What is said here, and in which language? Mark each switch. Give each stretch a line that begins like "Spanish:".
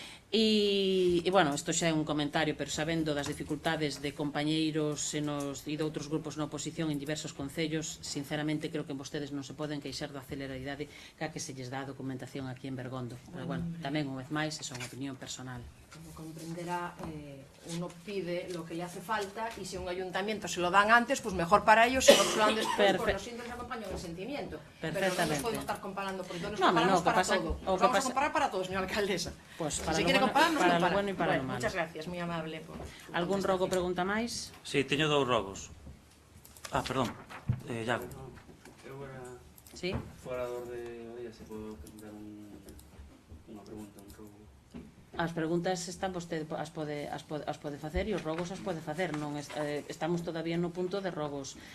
Galician: E, bueno, isto xa é un comentario, pero sabendo das dificultades de compañeiros e de outros grupos na oposición en diversos concellos, sinceramente creo que vostedes non se poden queixar da celeridade que se lles dá a documentación aquí en Bergondo. Pero, bueno, tamén, unha vez máis, é unha opinión personal.
Spanish: Como comprenderá, uno pide lo que le hace falta y si un ayuntamiento se lo dan antes, pues mejor para ellos, si no se lo dan después, pues los indios acompañan el sentimiento. Pero no nos podemos estar comparando, porque nos comparamos para todo. Nos vamos a comparar para todo, señora alcaldesa. Pues para si quiere comparar, nos compara. Lo bueno y para lo malo. Muchas gracias, muy amable.
Galician: Algún rogo pregunta máis? Sí, teño dous rogos. Perdón, Iago. Eu era... Sí? Fora do orde, se podo preguntar unha pregunta, un rogo. As preguntas están vostede as pode facer e os rogos as pode facer. Non estamos todavía no punto de rogos.